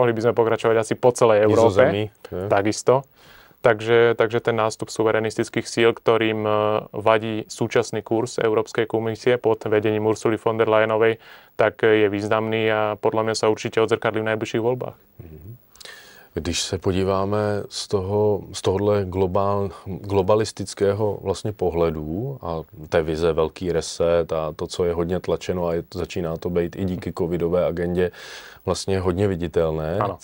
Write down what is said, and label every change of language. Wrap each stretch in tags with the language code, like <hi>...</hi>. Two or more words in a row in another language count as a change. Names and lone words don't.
<sk>Mohli by sme pokračovať asi po celej Európe. Takisto. Takže ten nástup suverenistických síl, ktorým vadí súčasný kurz Európskej komisie pod vedením Ursuly von der Leyenovej, tak je významný a podľa mňa sa určite odzrkadlí v najbližších voľbách.</sk> <cs>Když se podíváme z tohohle globalistického vlastně pohledu a té vize velký reset a to, co je hodně tlačeno a začíná to být i díky covidové agendě vlastně hodně viditelné, ano.</cs>